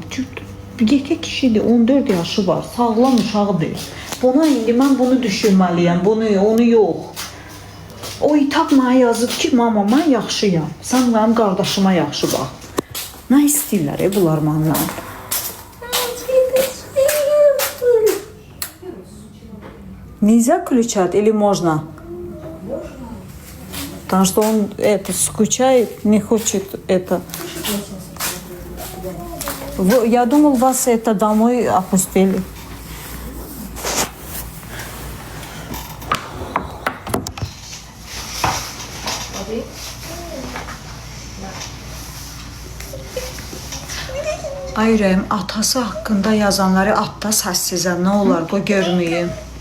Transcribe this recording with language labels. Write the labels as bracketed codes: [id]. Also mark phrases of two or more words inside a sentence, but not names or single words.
[az] Yekə kişidir, 14 yaşı var, sağlam uşağı deyil. Buna indi mən bunu düşünməliyəm, onu yox. O itaq mənə yazıb ki, mama, mən yaxşıyam. Sən mənim qardaşıma yaxşı bax. Nə istəyirlər bunlar məndən? [ru] Нельзя включать или можно? Потому что он скучает, не хочет это. Я думал, вас это домой опустили. [az] Ay ürəyim, atası haqqında yazanları atda səssizə, nə olar, qoy görməyim.